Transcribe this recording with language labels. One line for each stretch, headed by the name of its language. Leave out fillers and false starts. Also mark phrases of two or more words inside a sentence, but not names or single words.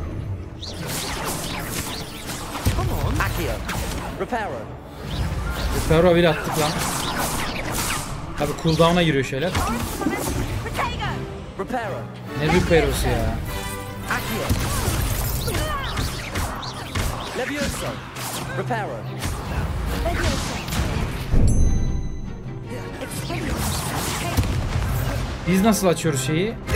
English: Come on.
Turkish: Accio. Reparo. Reparo bir attık lan. Tabi cooldown'a giriyor şeyler. Reparo. Ne Reparo'su ya? Accio. Levioso. Reparo. Biz nasıl açıyoruz şeyi?